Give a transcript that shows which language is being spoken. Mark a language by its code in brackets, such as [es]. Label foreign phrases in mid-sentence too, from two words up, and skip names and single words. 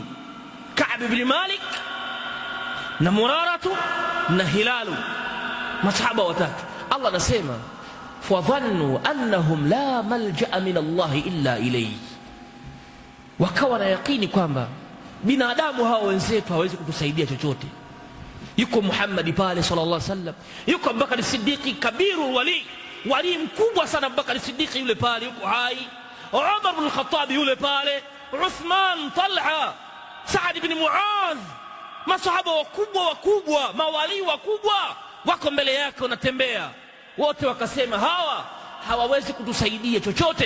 [sw] Ka'b ibn Malik na Muraratu na Hilalu, masahaba watatu. Allah anasema [ar] فظنوا أنهم لا ملجأ من الله إلا إليه, [sw] wakawa na yakini kwamba binadamu hao wenzetu hawezi kutusaidia chochote. Yuko Muhammad pale [ar] صلى الله عليه وسلم, [sw] yuko Abubakar Siddiqi kabiru wali mkubwa sana, Abubakar Siddiqi yule pale yuko hai, Umar ibn al-Khattab yule pale, Uthman, Talha, Saad ibn Muadh, masahaba wakubwa, mawali wakubwa wako mbele yake wanatembea. Wote wakasema hawa hawawezi kutusaidia chochote.